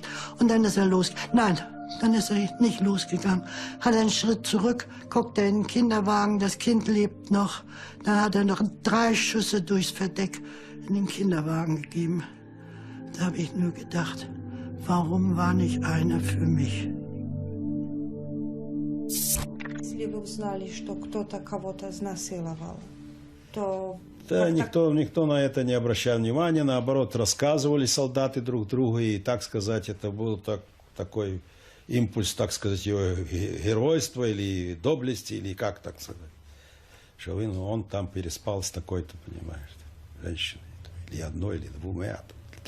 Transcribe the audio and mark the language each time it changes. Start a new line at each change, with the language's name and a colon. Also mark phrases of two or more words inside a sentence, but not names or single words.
German: Und dann ist er Nein, dann ist er nicht losgegangen. Hat einen Schritt zurück, guckt er in den Kinderwagen, das Kind lebt noch. Dann hat er noch 3 Schüsse durchs Verdeck in den Kinderwagen gegeben. Da habe ich nur gedacht, warum war nicht einer für mich?
Russian: Если вы узнали, что кто-то кого-то изнасиловал, то... Да, никто на это не обращал внимания, наоборот, рассказывали солдаты друг другу, и, так сказать, это был такой импульс, так сказать, его геройства или доблести, или как так сказать, что он там переспал с такой-то, понимаешь, женщиной, или одной, или 2, или 3.